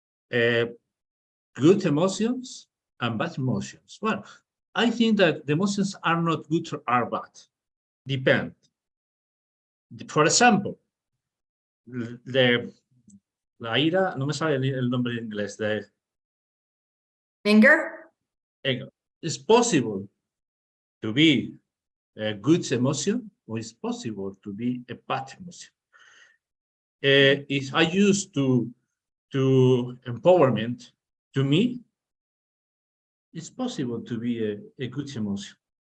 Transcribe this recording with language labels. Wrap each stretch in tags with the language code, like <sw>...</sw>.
<en>Good emotions and bad emotions. Well, I think that the emotions are not good or are bad. Depend. For example,</en> <es>la ira, no me sale el nombre en inglés, de</es> <en>Anger? It's possible to be a good emotion, or it's possible to be a bad emotion. If I use to empowerment, to me, it's possible to be a good emotion.</en>